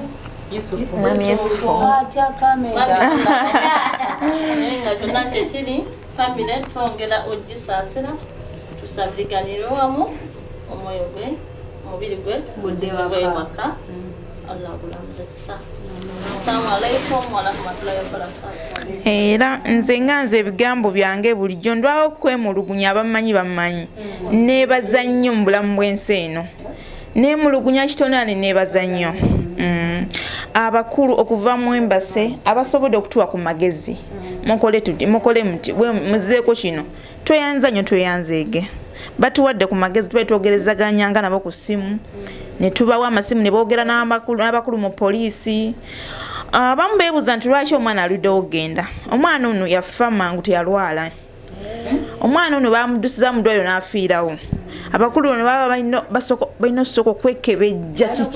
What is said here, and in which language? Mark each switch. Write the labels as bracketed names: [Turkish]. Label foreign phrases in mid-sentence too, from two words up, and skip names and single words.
[Ganda] Yusufu atya kamera nga kyonna kyekiri famire twongera ogisaasira tusabiriganire wamu omwoyo gwe omubiri gwe gudizibwe ewaka Allah bulamuza kisa. [Arabic] السلام عليكم ورحمة الله وبركاته. [Ganda] Era nze ebigambo byange bulijjo ndwawo kwemulugunya abamanyi bamanyi nebaza nnyo mu bulamu bw'ensi eno nemulugunya kitonane nebaza nnyo abakulu okuva mu embase abasobodde okutuwa ku magezi mukole muti muzeeko kino tweyanza nnyo tweyanzeege batuwadde ku magezi tubetwogerezaganyanga nabo ku simu ne tubawa amasimu ne boogera n'abakulu mu poliisi abamu beebuuza nti lwaki omwana aluddewo ogenda omwana ono yafa mangu teyalwala omwana ono bamudusiza mu ddwaliro n'afiirawo abakulu ono baba balina osooka okwekebejja